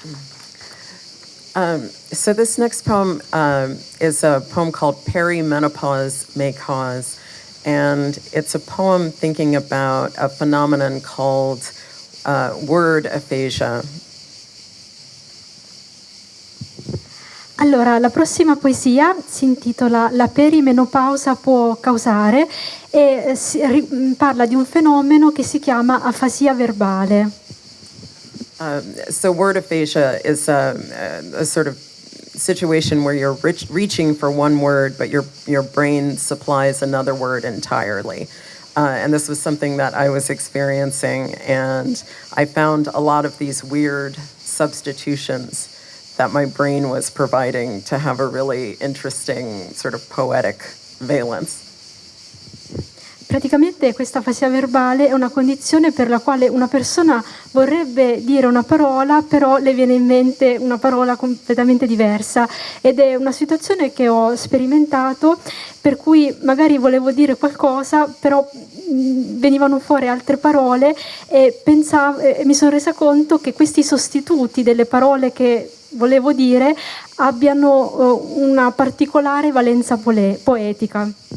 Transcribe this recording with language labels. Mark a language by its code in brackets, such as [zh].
[en] So this next poem is a poem called Perimenopause May Cause, and it's a poem thinking about a phenomenon called word aphasia. [it] Allora, la prossima poesia si intitola La perimenopausa può causare e parla di un fenomeno che si chiama afasia verbale. [en] So word aphasia is a sort of situation where you're reaching for one word, but your brain supplies another word entirely. And this was something that I was experiencing, and I found a lot of these weird substitutions that my brain was providing to have a really interesting sort of poetic valence. [it] Praticamente questa afasia verbale è una condizione per la quale una persona vorrebbe dire una parola, però le viene in mente una parola completamente diversa, ed è una situazione che ho sperimentato, per cui magari volevo dire qualcosa, però venivano fuori altre parole e mi sono resa conto che questi sostituti delle parole che volevo dire abbiano una particolare valenza poetica.